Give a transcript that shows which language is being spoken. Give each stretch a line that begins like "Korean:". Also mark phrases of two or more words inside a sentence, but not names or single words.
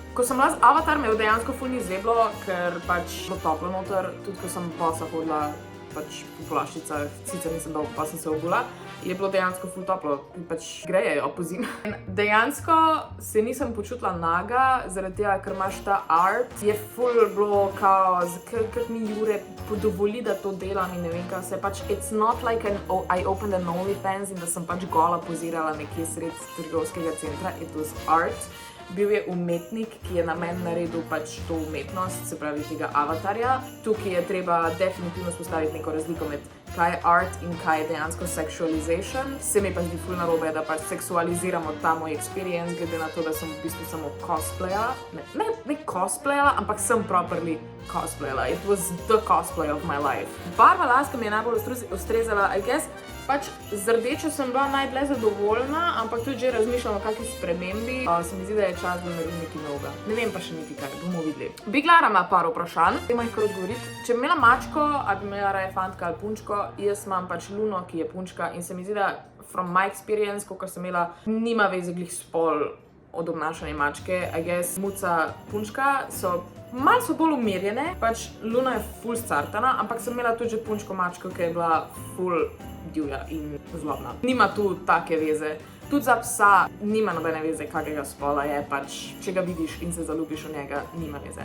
Slovenian: Ko sem bila z Avatar, me je dejansko ful ni zeblo, ker pač bilo toplo noter, tudi ko sem bosa hodila pač po polaščicah, sicer nisem dolgo, pa sem se obula, je bilo dejansko ful toplo, pač grejejo po zimi. Dejansko se nisem počutila naga, zaradi tega, ker imaš ta art, je ful bilo kao, ker mi Jure podovoli, da to delam in ne vem kaj se, pač
English: it's not like I opened an OnlyFans
Slovenian: in da sem pač gola pozirala nekje sred trgovskega centra,
English: it was art.
Slovenian: Bil je umetnik, ki je na meni naredil pač to umetnost, se pravi tega avatarja. Tukaj je treba definitivno spostaviti neko razliko med kaj je art in kaj je dejansko sexualization. Se mi pa zdi ful narobe, da pač seksualiziramo ta moj experience, glede na to, da sem v bistvu samo cosplayala. Ne cosplayala, ampak sem properly cosplayala.
English: It was the cosplay of my life.
Slovenian: Barva las, ki mi je najbolj ustrezala,
English: I guess,
Slovenian: pač z rdečo sem bila najdlje zadovoljna, ampak tudi že razmišljam o kakšni spremembi. Se mi zdi, da je čas, da naredim nekaj novega. Ne vem pa še niti kaj, bomo videli. Big Lara ima par vprašanj, dajmo jih kar odgovoriti. Če bi imela mačko, ali bi imela raje fantka ali punčko, jaz imam pač Luno, ki je punčka in se mi zdi, da
English: from my experience,
Slovenian: kolikor sem imela, nima veze glih spol od obnašanja mačke.
English: I guess
Slovenian: muca punčka so malo so bolj umirjene, pač Luna je ful scartana, ampak sem imela tudi že punčko mačko, ki je bila ful divja in zlobna. Nima tu take veze. Tudi za psa nima nobene veze, kakega spola je, pač, če ga vidiš in se zaljubiš v njega, nima veze.